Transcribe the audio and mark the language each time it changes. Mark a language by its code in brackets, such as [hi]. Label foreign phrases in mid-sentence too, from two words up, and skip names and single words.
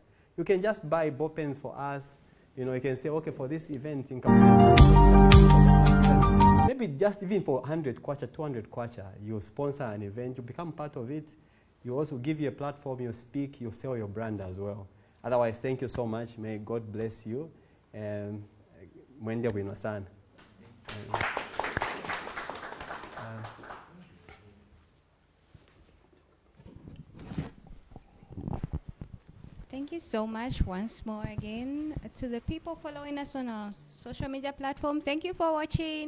[en] You can just buy ball pens for us. You know, you can say, okay, for this event in maybe just even for 100 kwacha, 200 kwacha, you sponsor an event, you become part of it. You also give you a platform, you speak, you sell your brand as well. Otherwise, thank you so much. May God bless you. [ny] Mwende wino sana. [en] Thank you so much once more again to the people following us on our social media platform. Thank you for watching.